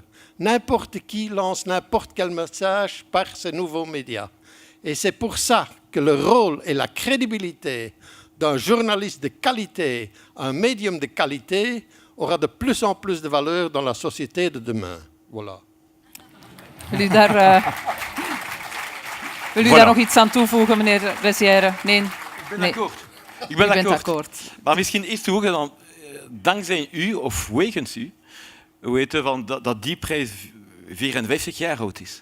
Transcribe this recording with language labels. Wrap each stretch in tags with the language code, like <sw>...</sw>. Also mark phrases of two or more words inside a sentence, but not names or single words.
<fr>N'importe qui lance n'importe quel message par ces nouveaux médias. Et c'est pour ça que le rôle et la crédibilité d'un journaliste de qualité, un médium de qualité, aura de plus en plus de valeur dans la société de demain. Voilà.</fr> <nl>Wil u daar nog iets aan toevoegen, meneer Ressière? Nee? Nee. Ik ben akkoord. Maar misschien eerst toevoegen dan, dankzij u of wegens u, we weten dat die prijs 54 jaar oud is.</nl>